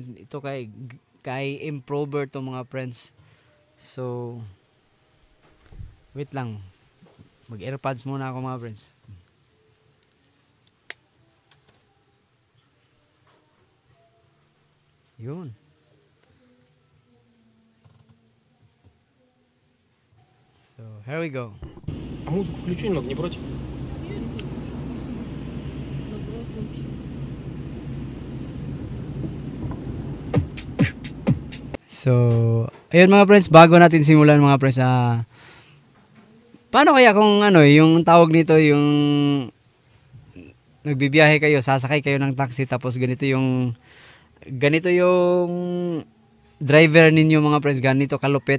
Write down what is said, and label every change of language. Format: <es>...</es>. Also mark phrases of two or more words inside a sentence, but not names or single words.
<tl>Ito kay Improver to mga friends. So wait lang, mag earpods muna ako mga friends. Yun.</tl> <en>So, here we go.</en> <ru>А музыку включи немного, не против?</ru> <tl>So, ayun mga friends, bago natin simulan mga friends, paano kaya kung yung tawag nito, yung nagbibiyahe kayo, sasakay kayo ng taxi, tapos ganito yung driver ninyo mga friends, ganito kalupit.</tl>